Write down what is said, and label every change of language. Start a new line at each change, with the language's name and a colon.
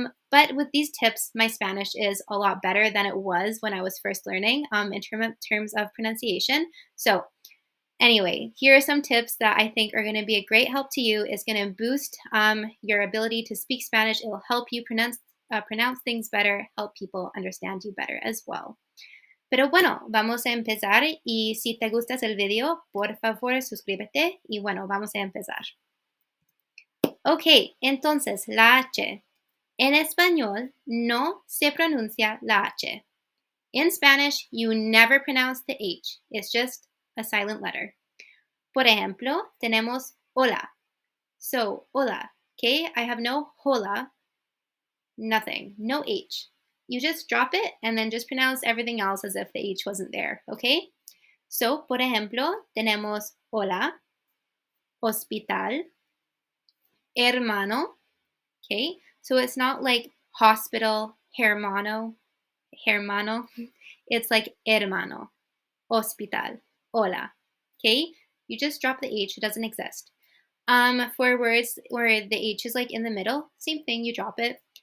English: But with these tips, my Spanish is a lot better than it was when I was first learning in terms of pronunciation. So anyway, here are some tips that I think are going to be a great help to you. It's going to boost your ability to speak Spanish. It will help you pronounce things better, help people understand you better as well.
Spanish: Pero bueno, vamos a empezar y si te gustas el video, por favor suscríbete y bueno, vamos a empezar. Ok, entonces la H. En español no se pronuncia la H.
English: In Spanish, you never pronounce the H. It's just a silent letter.
Spanish: Por ejemplo, tenemos hola.
English: So, hola. Okay, I have no hola, nothing, no H. You just drop it and then just pronounce everything else as if the H wasn't there, okay? So,
Spanish: por ejemplo, tenemos
English: hola, hospital, hermano, okay? So it's not like hospital, hermano, It's like hermano, hospital, hola, okay? You just drop the H, it doesn't exist. For words where the H is like in the middle, same thing, you drop it.